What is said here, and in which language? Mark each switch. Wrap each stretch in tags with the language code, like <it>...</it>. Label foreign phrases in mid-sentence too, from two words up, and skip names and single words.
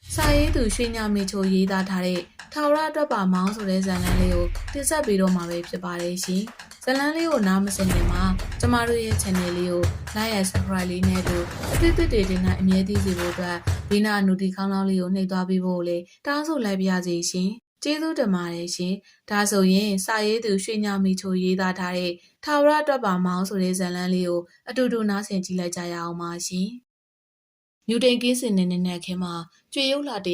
<my>စာရေးသူရွှေညမေချိုရေးသားထားတဲ့ထာဝရအတွက်ပါမောင်းဆိုတဲ့ဇာတ်လမ်းလေးကိုတင်ဆက်ပေးတော့မှာပဲဖြစ်ပါတယ်ရှင်။ဇာတ်လမ်းလေးကိုနားမစင်ခင်မှာကျမတို့ရဲ့ channel လေးကို</my> <en>like and subscribe</en> <my>လေးနဲ့တို့အသစ်တွေတင်တဲ့အမြဲတမ်းစီဖို့အတွက်ဒီနာနူတီခေါင်းလောင်းလေးကိုနှိပ်သွားပေးဖို့လေတောင်းဆို လိုက်ပါရစေရှင်။ကျေးဇူးတင်ပါတယ်ရှင်။ဒါဆိုရင်စာရေးသူရွှေညမေချိုရေးသားထားတဲ့ထာဝရအတွက်ပါမောင်းဆိုတဲ့ဇာတ်လမ်းလေးကိုအတူတူနားဆင်ကြည့်လိုက်ကြရအောင်ပါရှင်။မြူတိန်ကင်းစင်နေတဲ့ခင်းမှာကျွေရုပ်လာတ</my>